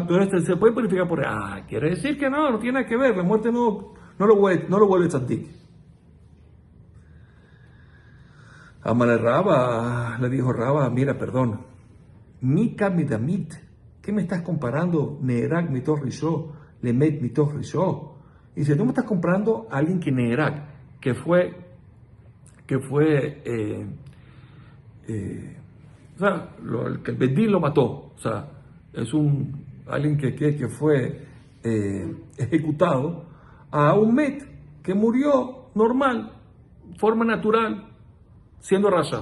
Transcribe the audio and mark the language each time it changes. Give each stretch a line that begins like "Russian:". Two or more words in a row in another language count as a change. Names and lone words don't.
Spanish: Entonces se puede purificar por él. Quiere decir que no tiene nada que ver. La muerte no lo vuelve tzadik. Amale Raba, le dijo Raba, mira, perdón.
Hebrew: מי קא מדמית.
Spanish: ¿Qué me estás comparando?
Hebrew: נהרג מתוך רשעו למת מתוך רשעו.
Spanish: Y si tú me estás comprando a alguien que Neerak, que el Bedín lo mató, o sea, es alguien que fue ejecutado, a un Met que murió normal, forma natural, siendo rasha.